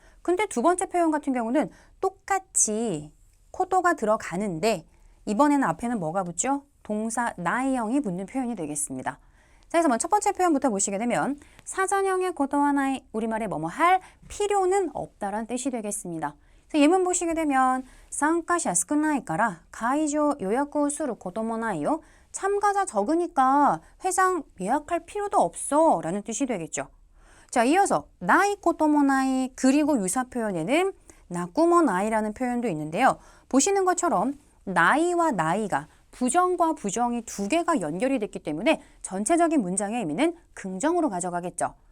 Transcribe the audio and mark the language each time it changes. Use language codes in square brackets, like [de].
[ko] 근데 두 번째 표현 같은 경우는 똑같이 코도가 들어가는데 이번에는 앞에는 뭐가 붙죠? 동사 나이형이 붙는 표현이 되겠습니다. 자, 그래서 먼저 첫 번째 표현부터 보시게 되면 사전형의 고도와 나이, 우리말에 뭐뭐 할 필요는 없다란 뜻이 되겠습니다. 예문 보시게 되면 [ja] 参加者少ないから会場予約をすることもないよ. [ko] 참가자 적으니까 회장 예약할 필요도 없어 라는 뜻이 되겠죠. 자, 이어서 나이こともない그리고 유사 표현에는 나꾸모 나이라는 표현도 있는데요. 보시는 것처럼 나이와 나이가 부정과 부정이 두 개가 연결이 됐기 때문에 전체적인 문장의 의미는 긍정으로 가져가겠죠.